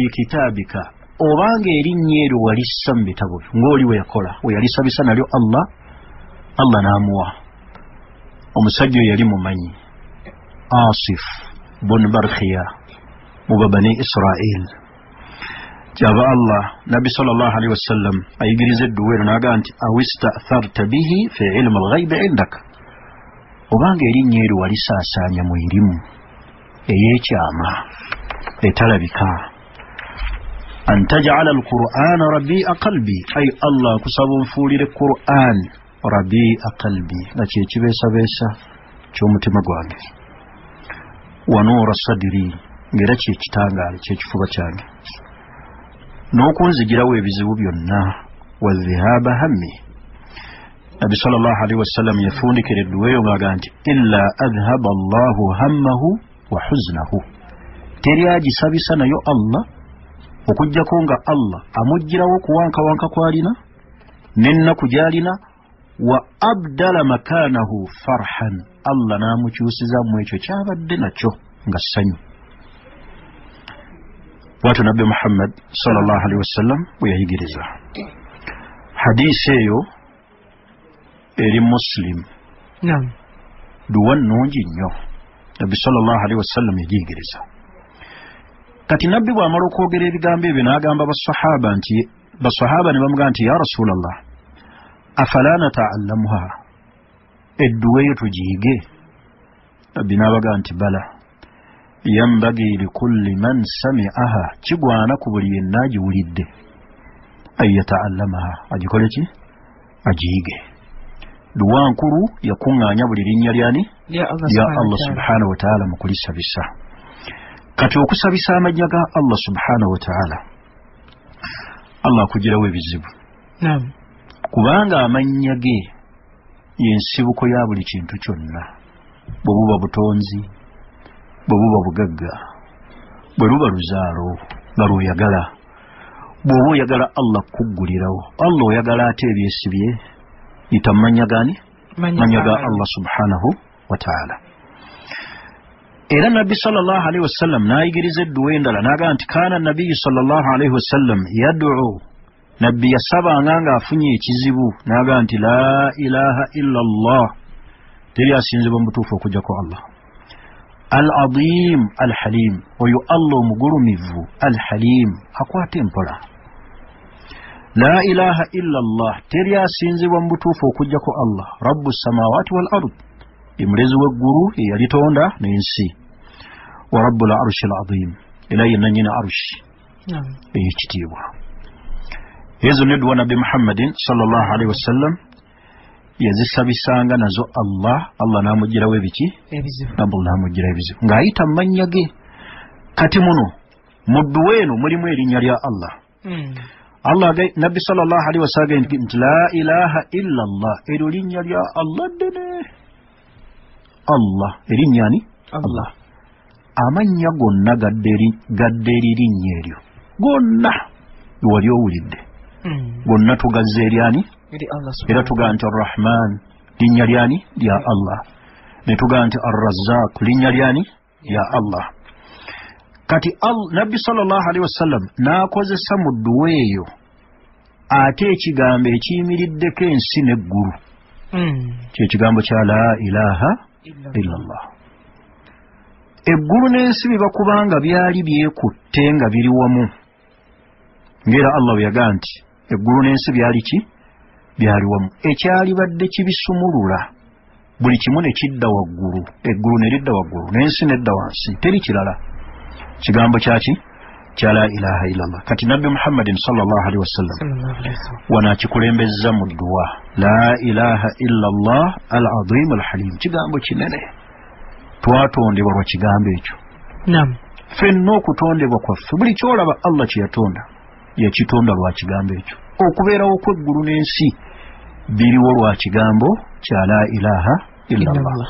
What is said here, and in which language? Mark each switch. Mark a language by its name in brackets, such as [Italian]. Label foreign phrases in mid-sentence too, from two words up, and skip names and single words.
[Ganda] kitabika obanga erinnya eryo walissa mu bitabo ng'oli we yakola we yalisabisa nalyo Allah n'amuwa omusajja oyo yali mumanyi Asif bun Barkhiya mu bani Israel kyava Allah Nabbi [Arabic] صلى الله عليه وسلم [Ganda] ayigiriza edduweero n'aga nti [Arabic] أو استأثرت به في علم الغيب عندك [Ganda] obanga erinnya eryo walisaasaanya mu irimu ey'ekyama etalabika [Arabic] أن تجعل القرآن ربيع قلبي [Ganda] ay Allah kusaba nfuulire [Arabic] القرآن ربيع قلبي [Ganda] nga kye kibeesabeesa ky'omutima gwange [Arabic] ونور صدري [Ganda] ng'era kye kitangaala ky'ekifuba kyange n'okunzigirawo ebizibu byonna [Arabic] وذهاب همي. [Ganda] Nabi [Arabic] صلى الله عليه وسلم [Ganda] yafundikira edduweeyo ng'agamba nti [Arabic] إلا أذهب الله همه وحزنه, [Ganda] teri agisabisa nayo Allah okujjako nga Allah amugirawo kuwankawanka kwalina n'ennaku gy'alina, [Arabic] وأبدله مكانه فرحاً, [Ganda] Allah n'amukyusizamu ekyo kyabadde nakyo nga ssanyu. Bw'atyo Nabbi Muhammad [Arabic] صلى الله عليه وسلم [Ganda] bwe yayigiriza. Hadiisi eyo eri Muslim. Naam. Duwa nnungi nnyo. Nabbi [Arabic] صلى الله عليه وسلم [Ganda] yagiyigiriza. Kati Nabbi bw'amala okwogera ebigambo ebyo n'agamba basahaba ne bamugamba nti [Arabic] يا رسول الله أفلا نتعلمها, [Ganda] edduwa eyo tugiyige? Nabbi n'abagamba nti [Arabic] بلى ينبغي لكل من سمعها, [Ganda] kigwana ku buli yenna agiwulidde, [Arabic] أن يتعلمها, [Ganda] agikole ki? Agiyige. Duwa nkulu yakuŋŋaanya buli linnya lyani? Ya Allah [Arabic] سبحانه وتعالى [Ganda] mu kulisabisa. Kati okusabisa amajja ga Allah [Arabic] سبحانه وتعالى, [Ganda] Allah akugirawo ebizibu. Naam. Kubanga amannya ge y'ensibuko ya buli kintu kyonna. Bwe buba butonzi, bwe buba bugagga, bwe luba luzaalo nga lw'oyagala, bw'oba oyagala Allah kuggulirawo, Allah oyagala ate ebyesibye, yita mannya gani? Mannya ga Allah [Arabic] سبحانه وتعالى. [Ganda] Era Nabbi [Arabic] صلى الله عليه وسلم [Ganda] n'ayigiriza edduwa endala n'agamba nti [Arabic] كان النبي صلى الله عليه وسلم يدعو, [Ganda] Nabbi yasabanga ng'afunye ekizibu n'agamba nti [Arabic] لا إله إلا الله, [Ganda] teri asinzibwa mu butuufu okujjako Allah. [Arabic] العظيم الحليم, [Ganda] oyo Allah omugulumivu, al-halim akwata empola. [Arabic] لا إله إلا الله, [Ganda] teri asinzibwa mu butuufu okujjako Allah. [Arabic] رب السماوات والأرض, [Ganda] imulezi w'eggulu eyalitonda n'ensi. [Arabic] ورب العرش العظيم, [Ganda] era yenna nnyina arshi ey'ekitiibwa. Ezo nedduwa Nabbi Muhammadin [Arabic] صلى الله عليه وسلم [Ganda] yazisabisanga nazo Allah n'amugirawo ebiki? Ebizibu. N'amugirawo ebizibu ng'ayita mu mannya ge. Kati muno mu dduwa eno mulimu erinnya lya Allah. [Arabic] Nabbi صلى الله عليه وسلم nti لا إله إلا الله, [Ganda] eryo linnya lya Allah ddene. Allah erinnya ni? Allah. Amannya gonna gadde eririnnya eryo gonna wali owulidde, gonna tugazza eryani? Era tugaa nti Ar-Rahman linnya lyani? Lya Allah. Ne tugaa nti Ar-Razzaq linnya lyani? Lya Allah. Kati Nabbi [Arabic] صلى الله عليه وسلم [Ganda] n'akozesa mu dduwa eyo ate ekigambo ekiyimiriddeko ensi n'eggulu, kyekigambo kya [Arabic] لا إله إلا الله. [Ganda] Eggulu n'ensi biba kubanga byali byekutte nga biri wamu, ng'era Allah bwe yagaa nti eggulu n'ensi byali ki? Byali wamu. Ekyalibadde kibisumulula buli kimu ne kidda waggulu, eggulu ne lidda waggulu n'ensi nedda wansi, teri kirala. Kigambo kyaki? Kya [Arabic] لا إله إلا الله. [Ganda] Kati Nabbi Muhammadin [Arabic] صلى الله عليه وسلم [Ganda] wanaakikulembezza mu dduwa [Arabic] لا إله إلا الله العظيم الحليم, [Ganda] kigambo kinene. Twatondebwa lwa kigambo ekyo. Naam. Ffenna okutondebwa kwaffe, buli kyolaba Allah kye yatonda yakitonda lwa kigambo ekyo. Okubeerawo kw'eggulu n'ensi biriwo lwa kigambo kya [Arabic] لا إله إلا الله.